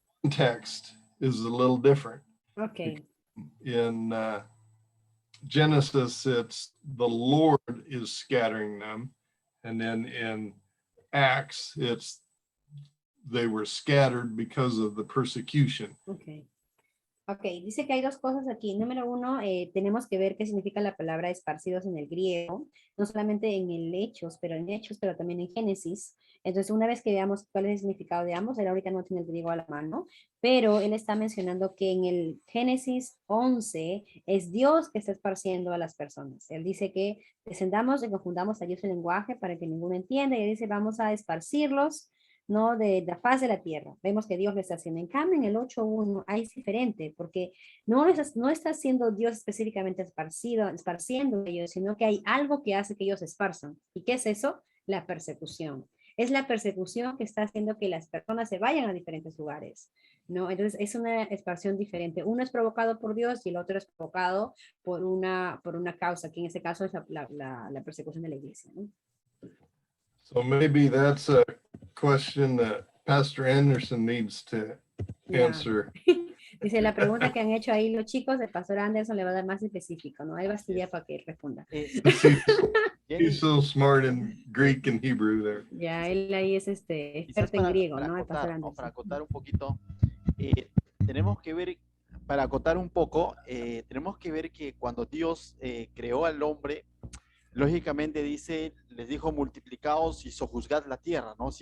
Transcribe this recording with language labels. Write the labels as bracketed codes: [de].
[en] Context is a little different. Okay. In Genesis, it's the Lord is scattering them. And then in Acts, it's they were scattered because of the persecution. Okay. [es] Ok, dice que hay dos cosas aquí. Número uno, tenemos que ver qué significa la palabra esparcidos en el griego, no solamente en el Hechos, pero también en Génesis. Entonces, una vez que veamos cuál es el significado de ambos, él ahorita no tiene el griego a la mano, pero él está mencionando que en el Génesis 11 es Dios que está esparciendo a las personas. Él dice que descendamos y confundamos a Dios el lenguaje para que ninguno entienda, y él dice, vamos a esparcirlos, ¿no? De la faz de la tierra. Vemos que Dios lo está haciendo. En cambio, en el 8.1 ahí es diferente, porque no está haciendo Dios específicamente esparciendo ellos, sino que hay algo que hace que ellos esparzan. ¿Y qué es eso? La persecución. Es la persecución que está haciendo que las personas se vayan a diferentes lugares, ¿no? Entonces es una expansión diferente. Uno es provocado por Dios y el otro es provocado por una causa, que en este caso es la persecución de la iglesia, ¿no? [en] So maybe that's a question that Pastor Anderson needs to answer. [es] Dice, la pregunta que han hecho ahí los chicos, el pastor Anderson le va a dar más específico, ¿no? Hay bastilla para que responda. [en] He's so smart in Greek and Hebrew there. [es] Ya, él ahí es experto en griego, ¿no? El pastor Anderson. Para acotar un poquito, tenemos que ver, para acotar un poco, tenemos que ver que cuando Dios creó al hombre, lógicamente les dijo multiplicaos y sojuzgad la tierra, ¿no?